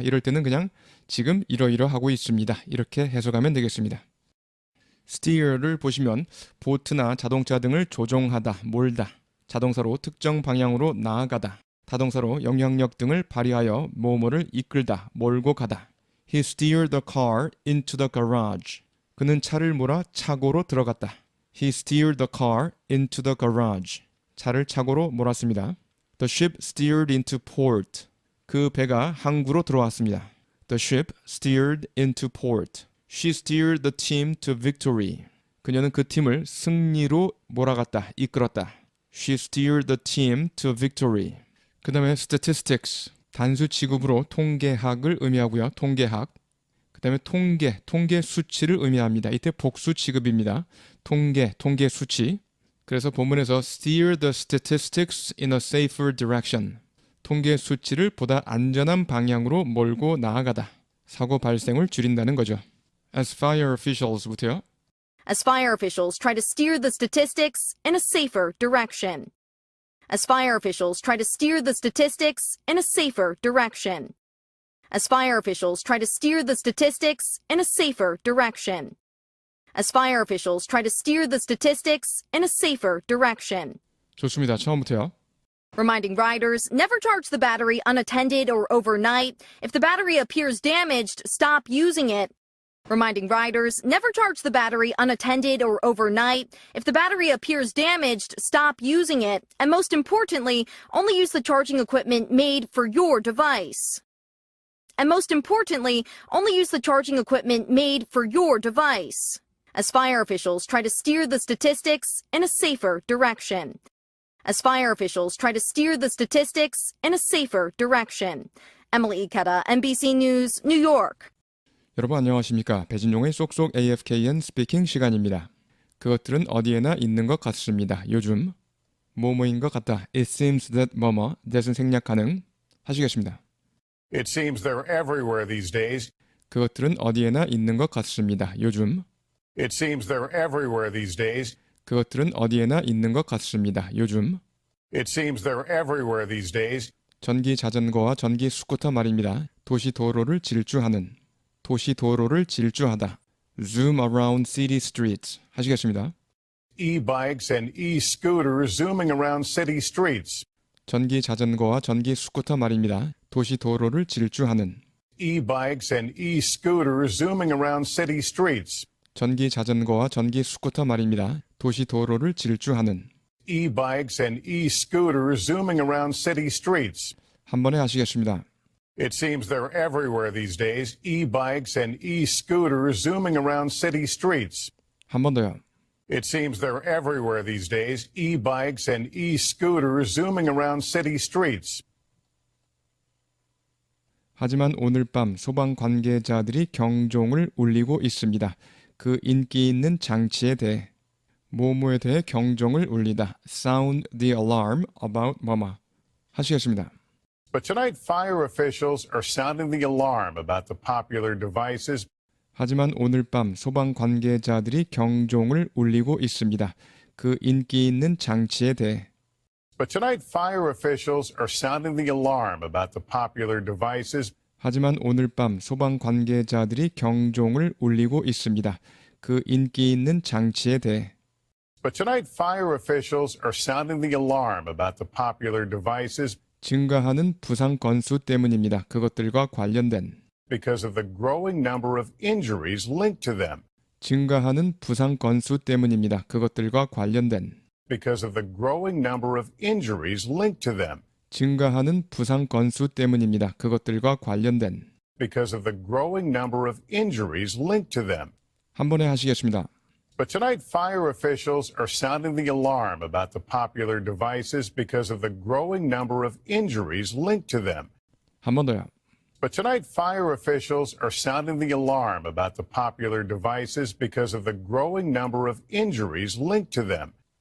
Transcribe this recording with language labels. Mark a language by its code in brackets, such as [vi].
[ko] 이럴 때는 그냥 지금 이러이러하고 있습니다. 이렇게 해석하면 되겠습니다. steer를 보시면 보트나 자동차 등을 조종하다, 몰다, 자동사로 특정 방향으로 나아가다, 타동사로 영향력 등을 발휘하여 뭐뭐를 이끌다, 몰고 가다. [en] He steered the car into the garage. [ko] 그는 차를 몰아 차고로 들어갔다. [en] He steered the car into the garage. [ko] 차를 차고로 몰았습니다. [en] The ship steered into port. [ko] 그 배가 항구로 들어왔습니다. [en] The ship steered into port. She steered the team to victory. [ko] 그녀는 그 팀을 승리로 몰아갔다, 이끌었다. [en] She steered the team to victory. [ko] 그 다음에 statistics, 단수 취급으로 통계학을 의미하고요. 통계학. 그 다음에 통계 수치를 의미합니다. 이때 복수 취급입니다. 통계 수치. 그래서 본문에서 [en] steer the statistics in a safer direction. [ko] 통계 수치를 보다 안전한 방향으로 몰고 나아가다. 사고 발생을 줄인다는 거죠. [en] As fire officials부터요. As fire officials try to steer the statistics in a safer direction. As fire officials try to steer the statistics in a safer direction. As fire officials try to steer the statistics in a safer direction. As fire officials try to steer the statistics in a safer direction. [ko] 좋습니다. 처음부터요. [en] Reminding riders never charge the battery unattended or overnight. If the battery appears damaged, stop using it. Reminding riders never charge the battery unattended or overnight. If the battery appears damaged, stop using it. And most importantly, only use the charging equipment made for your device. And most importantly, only use the charging equipment made for your device. As fire officials try to steer the statistics in a safer direction. As fire officials try to steer the statistics in a safer direction. Emily Ikeda, NBC News, New York. [ko] 여러분 안녕하십니까? 배진용의 쏙쏙 AFKN 스피킹 시간입니다. 그것들은 어디에나 있는 것 같습니다. 요즘 뭐뭐인 것 같다. [en] It seems that [ko] 뭐뭐, that은 생략 가능 하시겠습니다. [en] It seems they're everywhere these days. [ko] 그것들은 어디에나 있는 것 같습니다. 요즘 [en] It seems they're everywhere these days. [ko] 그것들은 어디에나 있는 것 같습니다. 요즘 [en] It seems they're everywhere these days. [ko] 전기 자전거와 전기 스쿠터 말입니다. 도시 도로를 질주하는 도시 도로를 질주하다. [en] Zoom around city streets [ko] 하시겠습니다. [en] E-bikes and e-scooters zooming around city streets. [ko] 전기 자전거와 전기 스쿠터 말입니다. 도시 도로를 질주하는 [en] E-bikes and e-scooters zooming around city streets. [ko] 전기 자전거와 전기 스쿠터 말입니다. 도시 도로를 질주하는 [en] E-bikes and e-scooters zooming around city streets. [ko] 한 번에 하시겠습니다. [en] It seems they're everywhere these days. E-bikes and e-scooters zooming around city streets. [ko] 한 번 더요. [en] It seems they're everywhere these days. E-bikes and e-scooters zooming around city streets. [ko] 하지만 오늘 밤 소방 관계자들이 경종을 울리고 있습니다. 그 인기 있는 장치에 대해 뭐뭐에 대해 경종을 울리다. [en] Sound the alarm about [ko] 뭐뭐 하시겠습니다. [en] But tonight, fire officials are sounding the alarm about the popular devices [ko] 하지만 오늘 밤 소방 관계자들이 경종을 울리고 있습니다. 그 인기 있는 장치에 대해. [en] But tonight, fire officials are sounding the alarm about the popular devices [ko] 하지만 오늘 밤 소방 관계자들이 경종을 울리고 있습니다. 그 인기 있는 장치에 대해. [en] But tonight, fire officials are sounding the alarm about the popular devices [ko] 증가하는 부상 건수 때문입니다. 그것들과 관련된. [en] because of the growing number of injuries linked to them. [ko] 증가하는 부상 건수 때문입니다. 그것들과 관련된. [en] Because of the growing number of injuries linked to them. [ko] 증가하는 부상 건수 때문입니다. 그것들과 관련된. [en] Because of the growing number of injuries linked to them. [ko] 한 번에 하시겠습니다. [en] But tonight, fire officials are sounding the alarm about the popular devices because of the growing number of injuries linked to them. [ko] 한 번 더요. [en] But tonight, fire officials are sounding the alarm about the popular devices because of the growing number of injuries linked to them.